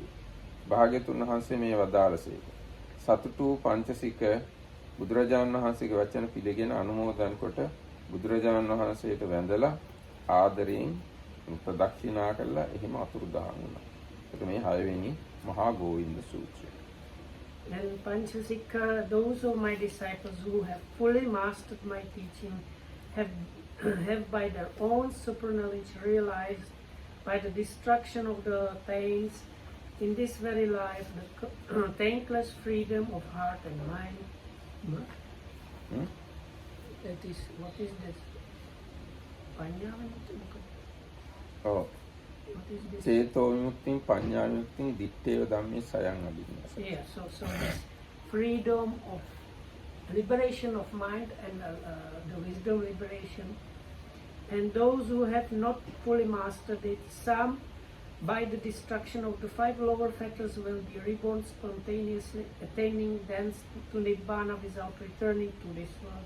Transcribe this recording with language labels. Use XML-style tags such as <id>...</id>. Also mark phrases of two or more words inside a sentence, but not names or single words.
<si>භාග්‍යතුන් වහන්සේ මේ වදාළසේක. සතුටු පංචසික බුදුරජාණන් වහන්සේගේ වචන පිළිගෙන අනුමෝදන් කොට බුදුරජාණන් වහන්සේට වැඳලා ආදරයෙන් ප්‍රදක්ෂිනා කළා එහෙම අතුරුදහන් වුණා. ඒක මේ 6 වෙනි මහා ගෝවින්ද සූත්‍රය.</si> <en>And Panchasikha, those of my disciples who have fully mastered my teaching have by their own superknowledge realized by the destruction of the taints in this very life the taintless freedom of heart and mind. That is, what is this?</en> <pi>Panya-vimutti? Oh.</pi> <en>What is this?</en> <pi>චේතෝ විමුක්තිය, පඤ්ඤා විමුක්තිය, දිත්තේව ධම්මේ සයං අදින්නාස.</pi> <en>Yeah, so this freedom of liberation of mind and the wisdom liberation. And those who have not fully mastered it, some by the destruction of the 5 lower fetters will be reborn spontaneously, attaining thence to Nibbana without returning to this world.</en>